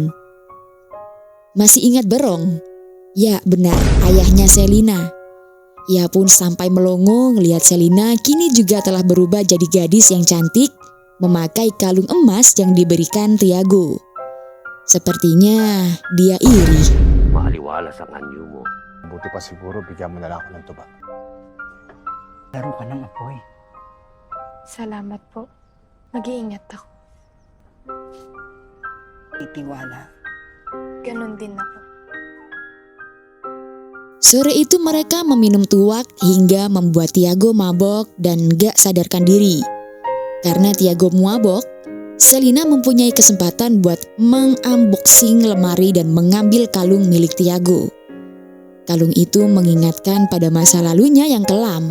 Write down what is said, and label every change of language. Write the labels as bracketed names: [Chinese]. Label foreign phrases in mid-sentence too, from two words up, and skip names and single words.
[Indonesian] Masih ingat Berong? Ya benar, ayahnya Selina. Ia pun sampai melongo ngelihat Selina kini juga telah berubah jadi gadis yang cantik, memakai kalung emas yang diberikan Tiago. Sepertinya dia iri. [Filipino] Maaliwalas ang anyo mo. Buti pa siguro bigyan mo na lang ako ng tuba. Laro ka ng apoy. Salamat po. Mag-iingat ako. Itiwala. Ganon din ako. [Indonesian] Sore itu mereka meminum tuak hingga membuat Tiago mabok dan gak sadarkan diri. Karena Tiago mabok, Selina mempunyai kesempatan buat mengunboxing lemari dan mengambil kalung milik Tiago. Kalung itu mengingatkan pada masa lalunya yang kelam.